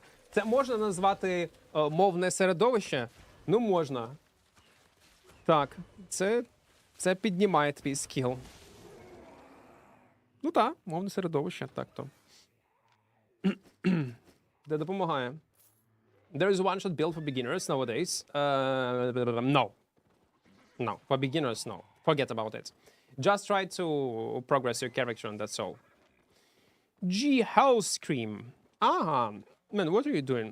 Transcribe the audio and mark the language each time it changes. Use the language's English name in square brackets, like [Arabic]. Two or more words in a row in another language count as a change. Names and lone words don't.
[Ukrainian] Це можна назвати мовне середовище? Ну, можна. Так, це піднімає твій скіл. Ну так, мовне середовище, так-то. Де допомагає. [English] There is one-shot build for beginners nowadays. No. No, for beginners, no. Forget about it. Just try to progress your character and that's all. G Hell Scream. Ah, man, what are you doing?